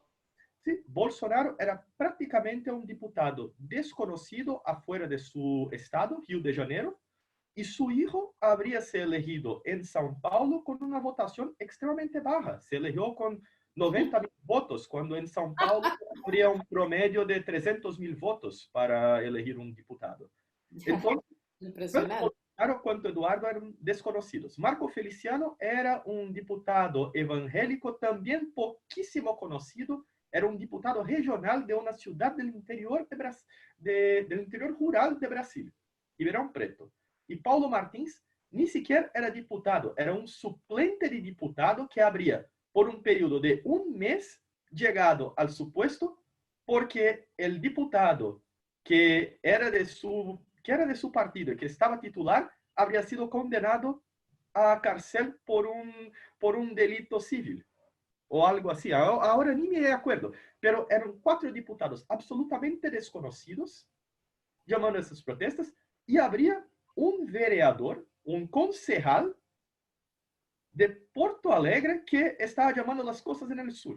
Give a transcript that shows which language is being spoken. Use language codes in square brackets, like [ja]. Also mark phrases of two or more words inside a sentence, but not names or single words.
[es] Sí, Bolsonaro era prácticamente un diputado desconocido afuera de su estado, Rio de Janeiro, y su hijo habría sido elegido en São Paulo con una votación extremadamente baja. Se eligió con 90.000 votos, cuando en São Paulo habría un promedio de 300.000 votos para elegir un diputado. Entonces, tanto Impresionante. [pt] Bolsonaro quanto Eduardo eram desconhecidos. Marco Feliciano era um diputado evangélico também pouquíssimo conhecido. Era um diputado regional de uma cidade do interior [es] del interior rural de Brasil, [pt] Ribeirão Preto. E Paulo Martins nem sequer era diputado, era um suplente de diputado que habría por um período de um mês chegado ao seu puesto porque o diputado que era [es] de su partido y que estaba titular, habría sido condenado a cárcel por un delito civil o algo así. Ahora ni me acuerdo, pero eran 4 diputados absolutamente desconocidos llamando a esas protestas y habría un vereador, un concejal de Porto Alegre que estaba llamando las cosas en el sur.